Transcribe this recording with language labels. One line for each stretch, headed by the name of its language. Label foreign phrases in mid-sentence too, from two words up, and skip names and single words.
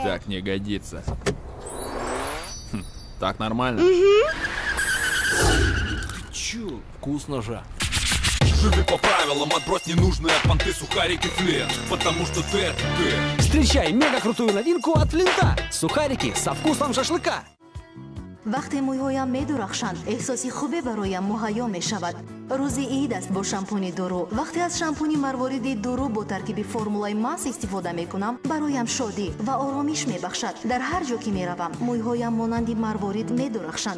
Russian: Так не годится. Так нормально? Ты чё? Вкусно же. Живи по правилам, отбрось ненужные понты, сухарики, Флинт. Потому что ты это ты. Встречай мега крутую новинку от Флинта. Сухарики со вкусом шашлыка.
Persian: وقتی موهایم می‌درخشند احساسی خوبی برایم مهیا می‌شود. روزی عید است با شامپونی دورو. وقتی از شامپونی مروارید دورو با ترکیب فرمولای ماس استفاده می‌کنم برایم شادی و آرامش می‌بخشد. در هر جا که می‌روم موهایم مانند مروارید می‌درخشند.